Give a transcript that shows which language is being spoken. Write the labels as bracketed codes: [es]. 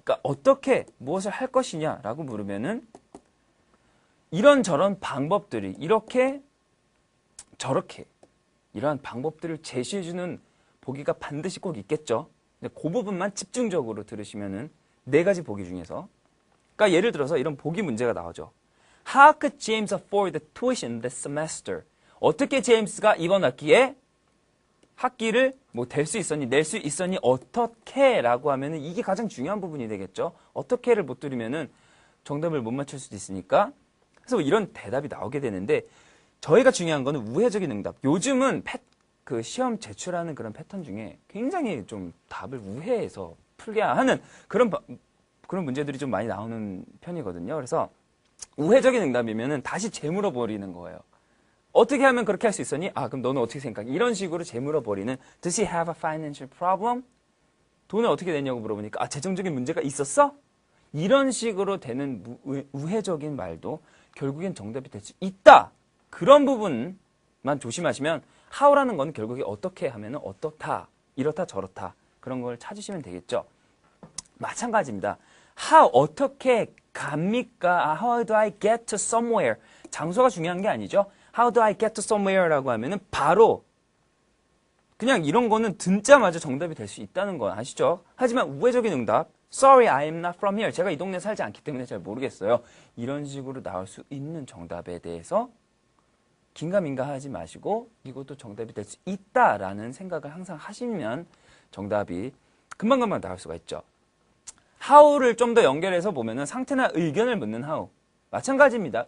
[ko] 그러니까 어떻게 무엇을 할 것이냐라고 물으면은 이런저런 방법들이 이렇게 저렇게 이러한 방법들을 제시해주는 보기가 반드시 꼭 있겠죠. 근데 그 부분만 집중적으로 들으시면은 4가지 보기 중에서 그러니까 예를 들어서 이런 보기 문제가 나오죠. [en] How could James afford the tuition this semester? [ko] 어떻게 제임스가 이번 학기에 학기를 뭐 될 수 있었니, 낼 수 있었니, 어떻게라고 하면은 이게 가장 중요한 부분이 되겠죠. 어떻게를 못 들으면은 정답을 못 맞출 수도 있으니까. 그래서 이런 대답이 나오게 되는데 저희가 중요한 거는 우회적인 응답. 요즘은 그 시험 제출하는 그런 패턴 중에 굉장히 좀 답을 우회해서 풀게 하는 그런 문제들이 좀 많이 나오는 편이거든요. 그래서 우회적인 응답이면은 다시 재물어버리는 거예요. 어떻게 하면 그렇게 할 수 있었니? 그럼 너는 어떻게 생각해? 이런 식으로 재물어버리는 [en] Does he have a financial problem? [ko] 돈을 어떻게 냈냐고 물어보니까 재정적인 문제가 있었어? 이런 식으로 되는 우회적인 말도 결국엔 정답이 될 수 있다. 그런 부분만 조심하시면 how라는 건 결국에 어떻게 하면은 어떻다, 이렇다 저렇다 그런 걸 찾으시면 되겠죠. 마찬가지입니다. how 어떻게 갑니까? [en] How do I get to somewhere? [ko] 장소가 중요한 게 아니죠. [en] How do I get to somewhere [ko] 라고 하면은 바로 그냥 이런 거는 듣자마자 정답이 될 수 있다는 거 아시죠? 하지만 우회적인 응답 [en] Sorry, I am not from here. [ko] 제가 이 동네에 살지 않기 때문에 잘 모르겠어요. 이런 식으로 나올 수 있는 정답에 대해서 긴가민가 하지 마시고 이것도 정답이 될 수 있다라는 생각을 항상 하시면 정답이 금방금방 나올 수가 있죠. how를 좀 더 연결해서 보면은 상태나 의견을 묻는 how. 마찬가지입니다.